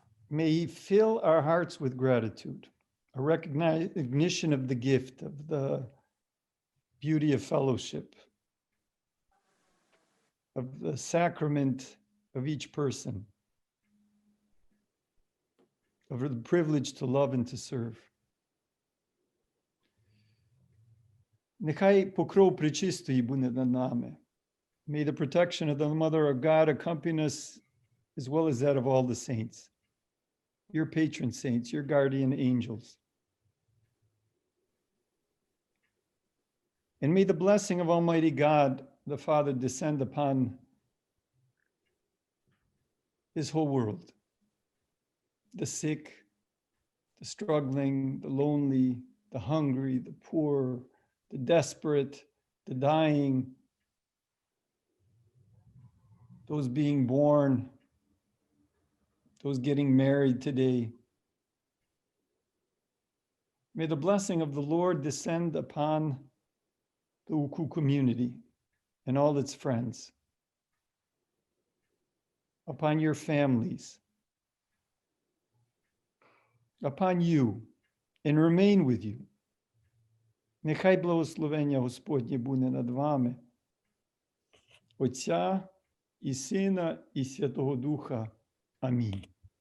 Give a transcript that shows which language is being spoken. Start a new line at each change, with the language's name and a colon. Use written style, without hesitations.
English: May He fill our hearts with gratitude, a recognition of the gift, of the beauty of fellowship, of the sacrament of each person, of the privilege to love and to serve.
Ukrainian: Нехай покров пречистої буде над нами.
English: May the protection of the Mother of God accompany us as well as that of all the saints, your patron saints, your guardian angels. And may the blessing of Almighty God, the Father, descend upon His whole world, the sick, the struggling, the lonely, the hungry, the poor, the desperate, the dying, those being born, those getting married today. May the blessing of the Lord descend upon the UKU community and all its friends, upon your families, upon you, and remain with you.
Ukrainian: Нехай благословення Господнє буде над вами, Отця і Сина, і Святого Духа. Амінь.